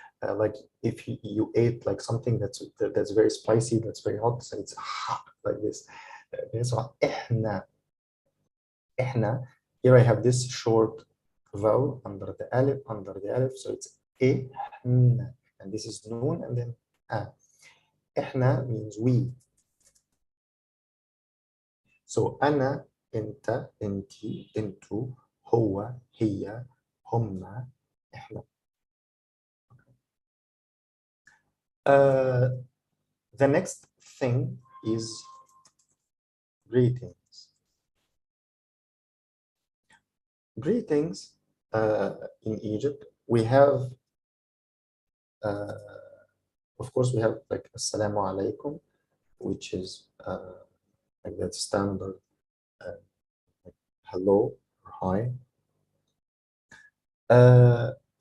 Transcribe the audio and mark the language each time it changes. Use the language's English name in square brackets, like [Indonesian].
[English] Like if you ate like something that's very spicy, that's very hot, so it's ha, like this. [Arabic] So إحنا. إحنا. [English] Here I have this short vowel under the alif, so it's إحنا, and this is noon and then a. إحنا means we. [Arabic] So أنا, أنت, أنتي, أنتو, هو, هي, هم, إحنا. [English] The next thing is greetings. Greetings in Egypt, we have, of course, we have like Assalamu alaikum, which is like that standard like hello or hi.